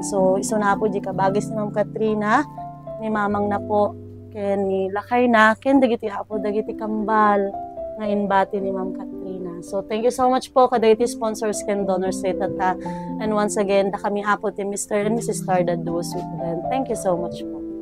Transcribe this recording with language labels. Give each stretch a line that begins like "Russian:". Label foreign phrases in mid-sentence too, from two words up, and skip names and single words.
Iloko: So, iso na po di kabagis ni Ma'am Katrina, ni Mamang na po, kaya ni Lakay na, kaya dagiti apo, dagiti kambal, nga inbati ni Ma'am Katrina.
English: So, thank you so much po,
Iloko: kadagiti sponsors ken donors sa tata.
English: And once again,
Iloko: da kami apo ti
English: Mr. and Mrs. Star that do sweet. Thank you so much po.